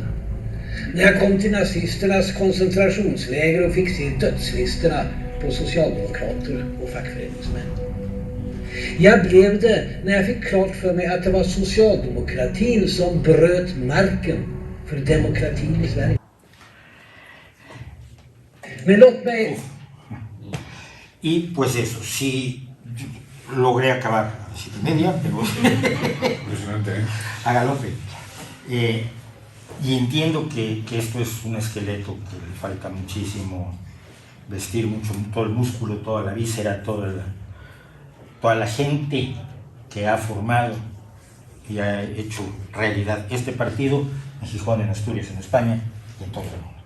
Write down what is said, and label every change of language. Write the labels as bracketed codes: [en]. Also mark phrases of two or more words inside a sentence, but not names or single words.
[sv] När jag kom till nazisternas koncentrationsläger och fick se dödslistorna på socialdemokrater och fackföreningsmän. Jag blev det när jag fick klart för mig att det var socialdemokratin som bröt marken för demokratin i Sverige. Men låt mig... [es] Y pues eso, sí logré acabar a las 7:30, pero Impresionante, ¿eh? a galope. Y entiendo que esto es un esqueleto que le falta muchísimo vestir, mucho, todo el músculo, toda la víscera, toda la gente que ha formado y ha hecho realidad este partido en Gijón, en Asturias, en España y en todo el mundo.